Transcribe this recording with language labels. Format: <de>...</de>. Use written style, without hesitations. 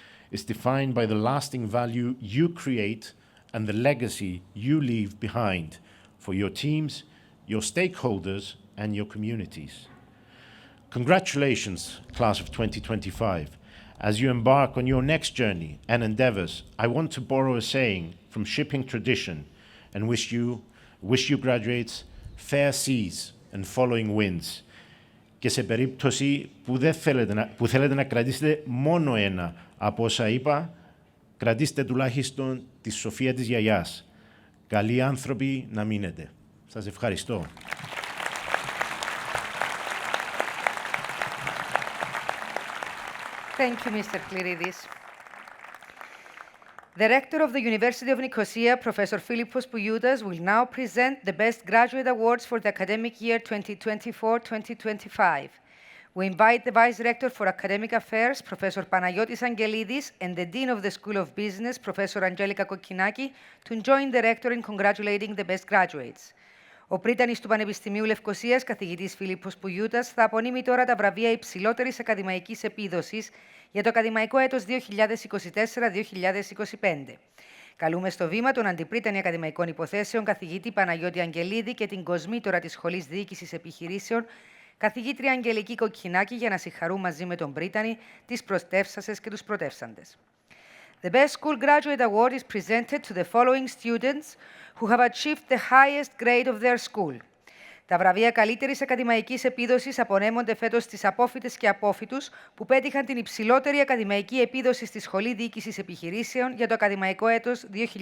<en>It's defined by the lasting value you create and the legacy you leave behind for your teams, your stakeholders, and your communities. Congratulations, class of 2025. As you embark on your next journey and endeavors, I want to borrow a saying from shipping tradition and wish you graduates fair seas and following winds.</en> <el>Και σε περίπτωση που θέλετε να κρατήσετε μόνο ένα από όσα είπα, κρατήστε τουλάχιστον τη σοφία της γιαγιάς. Καλοί άνθρωποι να μείνετε. Σας ευχαριστώ.</el> <en>Thank you, Mr. Kliridis. The rector of the University of Nicosia, Professor Philippos Poulioutas, will now present the Best Graduate Awards for the academic year 2024-2025. We invite the Vice Rector for Academic Affairs, Professor Panagiotis Angelidis, and the Dean of the School of Business, Professor Angelika Kokkinaki, to join the Rector in congratulating the best graduates.</en> <el>Ο πρίτανης του Πανεπιστημίου Λευκωσίας, καθηγητής Φίλιππος Πουλιούτας, θα απονείμει τώρα τα βραβεία υψηλότερης ακαδημαϊκής επίδοσης για το ακαδημαϊκό έτος 2024-2025. Καλούμε στο βήμα τον Αντιπρίτανη Ακαδημαϊκών Υποθέσεων, καθηγητή Παναγιώτη Αγγελίδη, και την κοσμήτωρα της Σχολής Διοίκησης Επιχειρήσεων, καθηγήτρια Αγγελική Κοκκινάκη, για να συγχαρούν μαζί με τον Πρίτανη τις προστεύσασες και τους πρωτεύσαντες.</el> <en>The Best School Graduate Award is presented to the following students who have achieved the highest grade of their school.</en> <el>Τα βραβεία καλύτερης ακαδημαϊκής επίδοσης απονέμονται φέτος στις απόφοιτες και απόφοιτους που πέτυχαν την υψηλότερη ακαδημαϊκή επίδοση στη Σχολή Διοίκησης Επιχειρήσεων για το ακαδημαϊκό έτος 2024-2025.</el>